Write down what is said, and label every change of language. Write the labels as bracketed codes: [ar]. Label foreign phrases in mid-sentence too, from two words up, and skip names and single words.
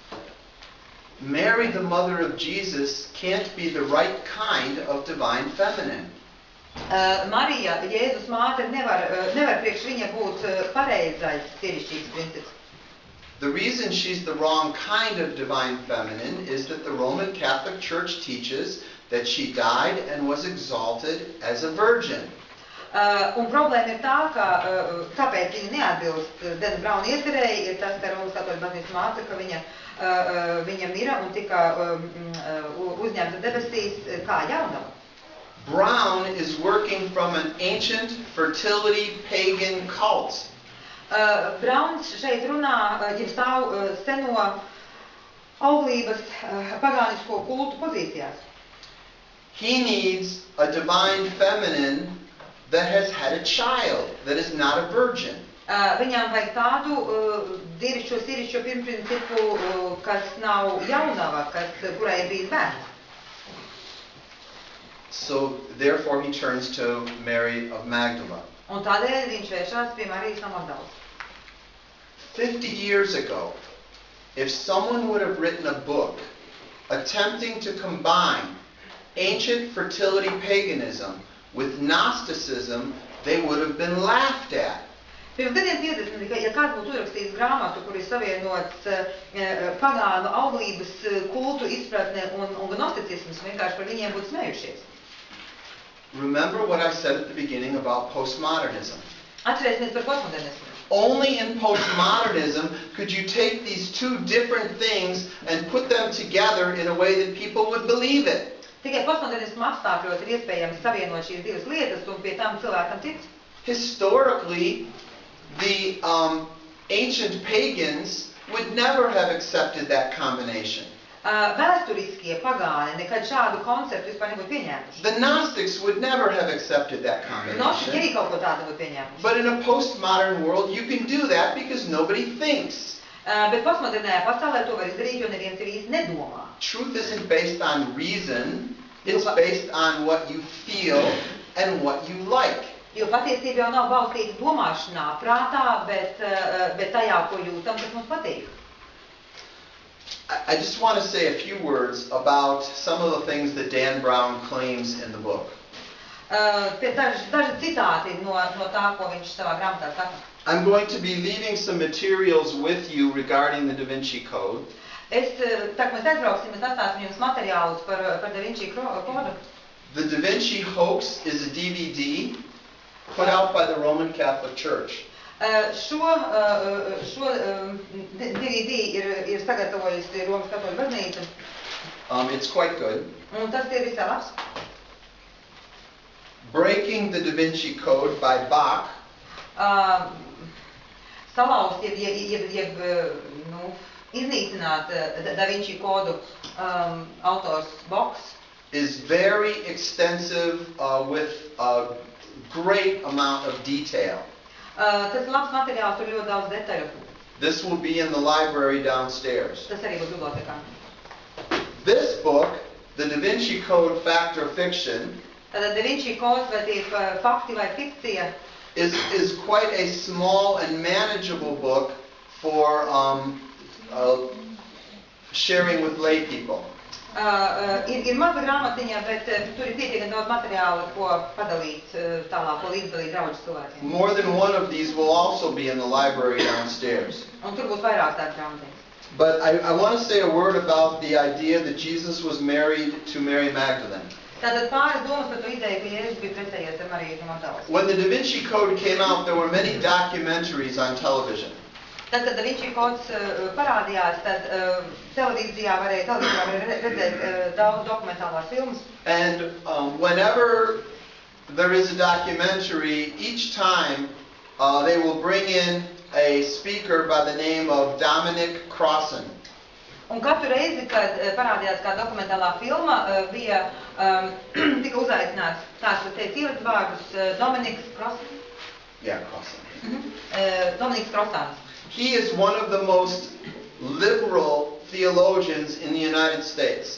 [en] Mary, the mother of Jesus, can't be the right kind of divine feminine. [lv] Marija, Jēzus māte, nevar priekš viņa būt pareizais sievišķības princips. [en] The reason she's the wrong kind of divine feminine is that the Roman Catholic Church teaches that she died and was exalted as a virgin. [lv] Un problēma ir tā, ka kāpēc viņa neatbilst Dena Brauna iecerēji, ir tas, ka Romas katoļu baznīcas māte, ka viņa mira un tika uzņemta debesīs kā jaunava. [en] Brown is working from an ancient fertility pagan cult. [lv] Brauns šeit runā, ja stāv seno auglības pagānisko kultu pozīcijās. [en] He needs a divine feminine that has had a child, that is not a virgin. [lv] Viņām vajag tādu dievišķo, sievišķo pirmprincipu, kas nav jaunava, kurai ir bijis bērns. [en] So, therefore, he turns to Mary of Magdala. [lv] Un tādēļ viņš vēršās pie Marijas no Magdalas. [en] 50 years ago, if someone would have written a book attempting to combine ancient fertility paganism with Gnosticism, they would have been laughed at. [lv] Pirms gadiem 50, ja kāds būtu uzrakstījis grāmatu, kur ir savienots pagānu auglības kultu izpratne un gnosticisms, vienkārši par viņiem būtu smējušies. [en] Remember what I said at the beginning about postmodernism. [lv] Atcerēsimies par postmodernismu. [en] Only in postmodernism could you take these two different things and put them together in a way that people would believe it. [lv] Tikai postmodernismu apstākļos ir iespējams savienot šīs divas lietas un pie tām cilvēkam tic. [en] Historically, the ancient pagans would never have accepted that combination. [lv] Vēsturiskie pagāni nekad šādu konceptu vispār nebūtu pieņēmuši. [en] The Gnostics would never have accepted that [lv] Gnostiķi [en] combination. [lv] arī kaut ko tādu būtu pieņēmuši. [en] But in a postmodern world, you can do that because nobody thinks. [lv] Bet postmodernajā pasaulē to var izdarīt, jo neviens ir īsti nedomā. [en] Truth isn't based on reason, it's based on what you feel and what you like. [lv] Jo patiesība jau nav balstīta domāšanā, prātā, bet tajā, ko jūtam, kas mums patīk. [en] I just want to say a few words about some of the things that Dan Brown claims in the book. [lv] Daži citāti no tā, ko viņš savā grāmatā saka. [en] I'm going to be leaving some materials with you regarding the Da Vinci Code. [lv] Tā kā mēs aizbrauksim, es atstāsim jums materiālus par Da Vinci kodu. [en] The Da Vinci Hoax is a DVD put out by the Roman Catholic Church. [lv] Šo DVD ir sagatavojusi Romas katoļu baznīca. [en] It's quite good. [lv] Un tas ir visai labs. [en] Breaking the Da Vinci Code by Bach [lv] Salauzt, iznīcināt Da Vinci kodu autors Boks [en] is very extensive with a great amount of detail. [lv] Tas ir labs materiāls, tur ļoti daudz detaļu. [en] This will be in the library downstairs. [lv] Tas arī būs bibliotekā. [en] This book, the Da Vinci Code Fact or Fiction, [lv] Tātad Da Vinci kods, vai tie ir fakti vai fikcija, [en] is quite a small and manageable book for sharing with lay people. [lv] Ir maza grāmatiņa, bet tur ir pietiekami daudz materiāla, ko padalīt tālāk, ko līdzdalīt draugu cilvēkiem. [en] More than one of these will also be in the library downstairs. [lv] Un tur būs vairāk tādu grāmatiņu. [en] But I want to say a word about the idea that Jesus was married to Mary Magdalene. [lv] Tātad pāris domas par to ideju, ka Jēzus bija precējies ar Mariju no Magdalas. [en] When the Da Vinci Code came out, there were many documentaries on television. [lv] Tad, kad Da Vinci kods parādījās, tad televīzijā varēja redzēt daudz dokumentālās filmas. [en] And whenever there is a documentary, each time they will bring in a speaker by the name of Dominic Crossan. [lv] Un katru reizi, kad parādījās kā dokumentālā filma, bija tika uzaicināts tāds, kas teica ievads vārdus Dominiks Crossan. [en] Yeah, Crossan. [lv] Dominiks Crossans. [en] He is one of the most liberal theologians in the United States.